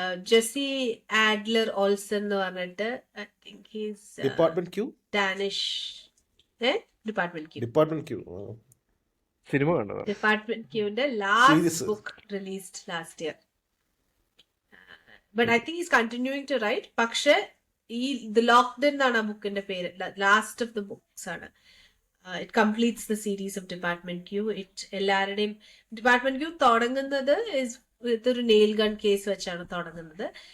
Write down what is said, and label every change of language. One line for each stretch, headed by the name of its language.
English: Jesse Adler Olsen
Malayalam: എന്ന് പറഞ്ഞിട്ട്,
English: I think he's Department Q? Danish. Department Q.
Malayalam: Cinema കണ്ടതാണ്.
English: Department Q-ന്റെ last Series. book released last year. But I think he's continuing to write.
Malayalam: പക്ഷെ ഈ The Locked In എന്നാണ് ആ ബുക്കിന്റെ പേര്.
English: Last of the books ആണ്. It completes the series of Department Q.
Malayalam: എല്ലാവരുടെയും Department Q തുടങ്ങുന്നത് ഇതൊരു നെയിൽ ഗൺ കേസ് വെച്ചാണ് തുടങ്ങുന്നത്.